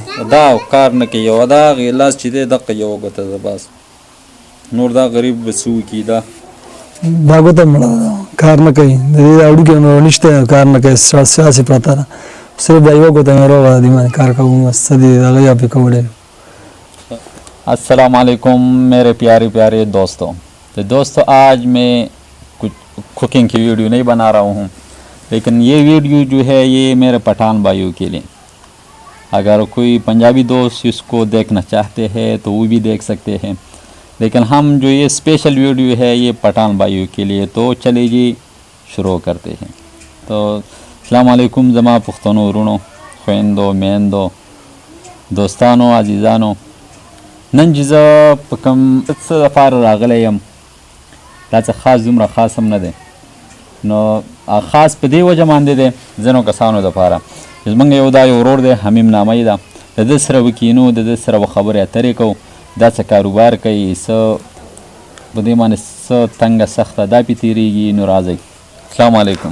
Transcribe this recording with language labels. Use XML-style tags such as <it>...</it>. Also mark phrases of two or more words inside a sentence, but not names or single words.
<ps>دا کار نه کوي او دا هغې لاس چې دی دقه یوه ګوته ده بس نور دا غریب به څه وکړي دا ګوته مړه ده کار نه کوي د دې هډوکي نشته کار نه کوي سیاسي پرته ده صرف دا یوه ګوته مې روغه ده دې باندې کار کوم بس څه دي هغه یا پې کولی</ps> <ar>السلام علیکم</ar> <hi>मेरे प्यारे प्यारे दोस्तों तो दोस्तों आज मैं कुछ कुकिंग की वीडियो नहीं बना रहा हूँ लेकिन ये वीडियो जो है ये मेरे पठान भाइयों के लिए अगर कोई पंजाबी दोस्त इसको देखना चाहते हैं तो वो भी देख सकते हैं लेकिन हम जो ये स्पेशल वीडियो है ये पठान भाइयों के लिए तो चलिए जी शुरू करते हैं तो</hi> <ar>السلام علیکم</ar> <ps>زما پښتنو رورونو خويندو میندو دوستانو عزیزانو نن چې زه په کوم څه لپاره راغلی یم دا څه خاص دومره خاص هم نه دی نو خاص په دې وجه باندې دی ځینو کسانو دپاره چې زموږ یو دا یو ورور دی حمیم نامه ده د ده سره به کینو د ده سره به خبرې اترې کوو دا څه کاروبار کوي څه په دې باندې څه تنګه سخته دا پې تېرېږي نو راځئ</ps> <ar>السلام علیکم</ar>